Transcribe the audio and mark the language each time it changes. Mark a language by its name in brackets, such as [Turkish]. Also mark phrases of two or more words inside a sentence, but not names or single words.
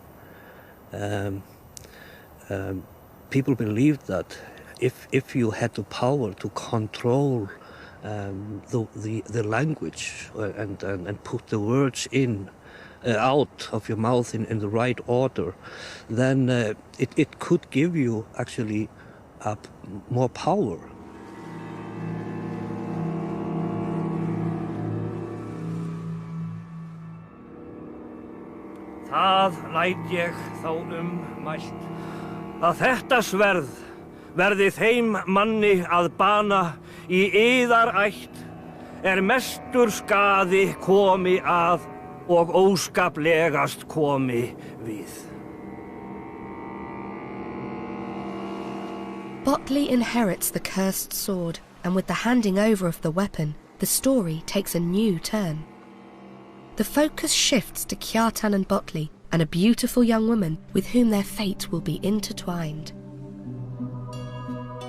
[English] People believed that if you had the power to control the language and put the words in out of your mouth in the right order, then it could give you actually more power. [Icelandic] Það læt ég þá mælt að þetta sverð verði þeim manni að bana í yðarætt mestur skaði komi að og óskaplegast komi við. [English] Botley inherits the cursed sword, and with the handing over of the weapon, the story takes a new turn. The focus shifts to Kjartan and Botley, and a beautiful young woman with whom their fate will be intertwined.